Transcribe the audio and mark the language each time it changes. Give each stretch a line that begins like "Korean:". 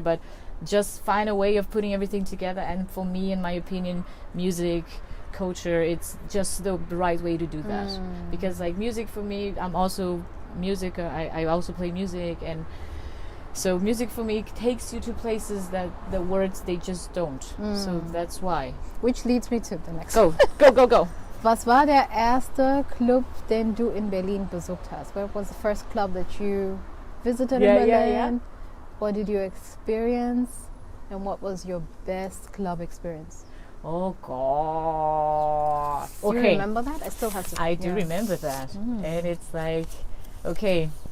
English: But just find a way of putting everything together. And for me, in my opinion, music, culture, it's just the right way to do that. Because music for me, I'm also music. I also play music, and so music for me takes you to places that the words they just don't. So that's why. Which leads me to the next. Go.
German: Was war der erste Club, den du in Berlin besucht hast?
English: Where was the first club that you visited in Berlin? Yeah. What did you experience? And what was your best club experience? Oh God. Do you remember that? I still have to. I do remember that. And it's okay.